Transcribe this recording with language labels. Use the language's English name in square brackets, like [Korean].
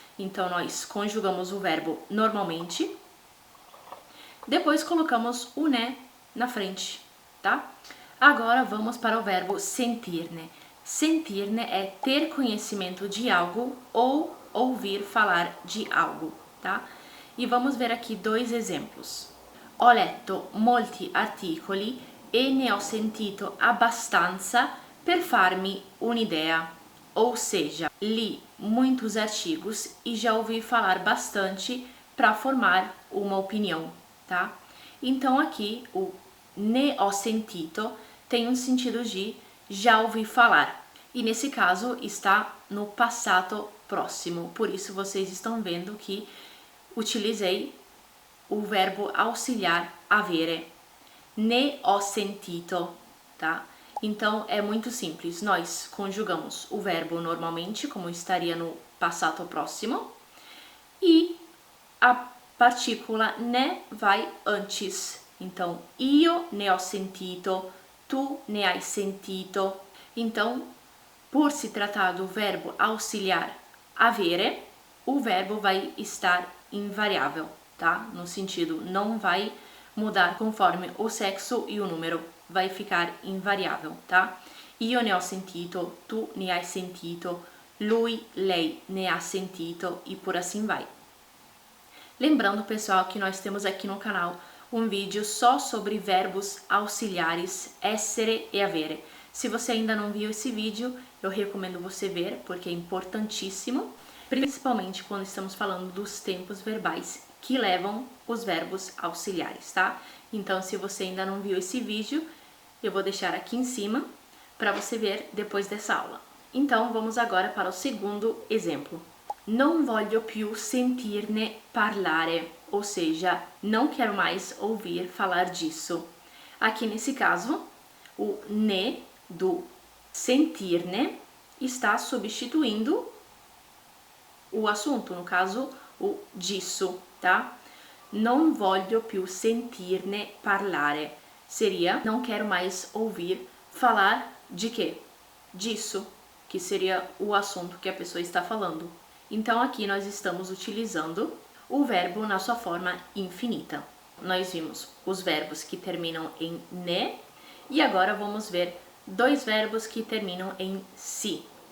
[Portuguese] Então, nós conjugamos o verbo normalmente, depois colocamos o ne na frente, tá? Agora vamos para o verbo sentirne. Sentirne é ter conhecimento de algo ou ouvir falar de algo, tá? E vamos ver aqui dois exemplos. [Italian] Ho letto molti articoli e ne ho sentito abbastanza per farmi un'idea. [Portuguese] Ou seja, li muitos artigos e já ouvi falar bastante para formar uma opinião, tá? Então aqui o ne ho sentito tem um sentido de já ouvi falar. E nesse caso está no passato próximo. Por isso vocês estão vendo que utilizei o verbo auxiliar avere. [Italian] Ne ho sentito, [Portuguese] tá? Então é muito simples. Nós conjugamos o verbo normalmente, como estaria no passato próximo, e a partícula ne vai antes. [Italian] Então, io ne ho sentito, tu ne hai sentito. [Portuguese] Então, por se tratar do verbo auxiliar avere, o verbo vai estar invariável, tá? No sentido, não vai mudar conforme o sexo e o número, vai ficar invariável, tá? [Italian] Io ne ho sentito, tu ne hai sentito, lui, lei ne ha sentito, e [Portuguese] por assim vai. Lembrando, pessoal, que nós temos aqui no canal um vídeo só sobre verbos auxiliares essere e avere. Se você ainda não viu esse vídeo, eu recomendo você ver, porque é importantíssimo, principalmente quando estamos falando dos tempos verbais que levam os verbos auxiliares, tá? Então, se você ainda não viu esse vídeo, eu vou deixar aqui em cima para você ver depois dessa aula. Então, vamos agora para o segundo exemplo. [Italian] Non voglio più sentirne parlare, [Portuguese] ou seja, não quero mais ouvir falar disso. Aqui nesse caso, o ne do sentirne está substituindo o assunto, no caso, o disso, tá? [Italian] Non voglio più sentirne parlare. [Portuguese] Seria, não quero mais ouvir falar de quê? Disso. que seria o assunto que a pessoa está falando. Então aqui nós estamos utilizando o verbo na sua forma infinita. Nós vimos os verbos que terminam em ne e agora vamos ver dois verbos que terminam em si.